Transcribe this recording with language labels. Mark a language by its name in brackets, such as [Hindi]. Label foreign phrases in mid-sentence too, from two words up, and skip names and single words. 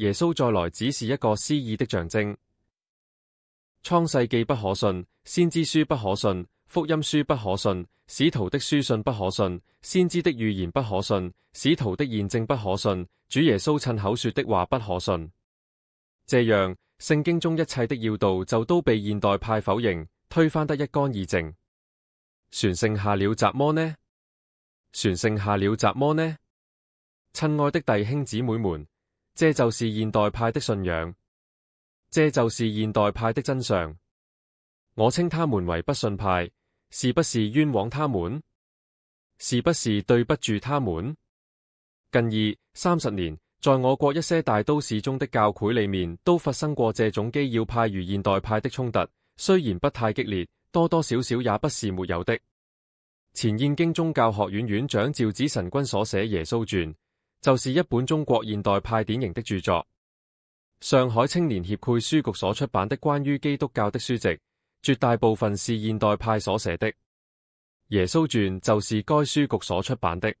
[Chinese] 耶穌再來只是一個詩意的象徵。創世記不可信，先知書不可信，福音書不可信，使徒的書信不可信，先知的預言不可信，使徒的驗證不可信，主耶穌親口說的話不可信。這樣，聖經中一切的要道就都被現代派否認，推翻得一乾二淨。船剩下了什麼呢？船剩下了什麼呢？親愛的弟兄姊妹們，這就是現代派的信仰，這就是現代派的真相。我稱他們為不信派，是不是冤枉他們？是不是對不住他們？近20-30年，在我國一些大都市中的教會裏面，都發生過這種基要派與現代派的衝突，雖然不太激烈，多多少少也不是沒有的。前燕京宗教學院院長趙子臣君所寫《耶穌傳》，就是一本中國現代派典型的著作。上海青年協會書局所出版的關於基督教的書籍，絕大部分是現代派所寫的。《耶穌傳》就是該書局所出版的。